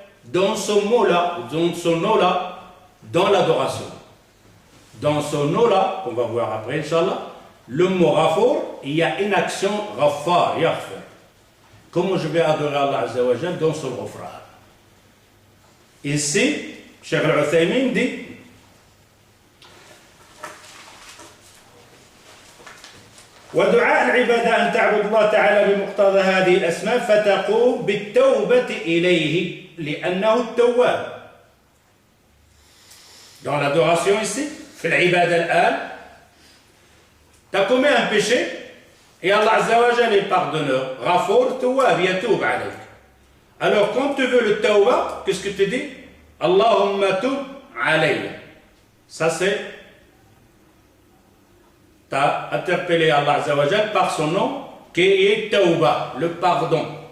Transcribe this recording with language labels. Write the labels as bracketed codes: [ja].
[fr] Dans ce mot-là, dans ce nom-là, dans l'adoration. Dans ce nom-là, qu'on va voir après, Inch'Allah, le mot Ghafour, il y a une action Ghaffar, Yaghfir. Comment je vais adorer Allah Azza wa Jal dans ce Ghafrar? Ici, Cheikh Al-Uthaymin dit [ar] ودعاء العبادة أن تعبد الله تعالى بمقتضى هذه الأسماء فتقوم بالتوبة إليه لأنه التواب. [fr] Dans l'adoration ici, [ar] في العبادة الآن, [fr] tu as commis un péché et Allah Azza wa Jal est pardonneur. Ghafour, Tawwab, Yatoub alayk. Alors quand tu veux le Tawwab, qu'est-ce que tu dis? [ar] Allahumma tub alayya. [fr] Ça c'est, tu as interpellé Allah Azza wa Jal par son nom qui est Tawba, le pardon.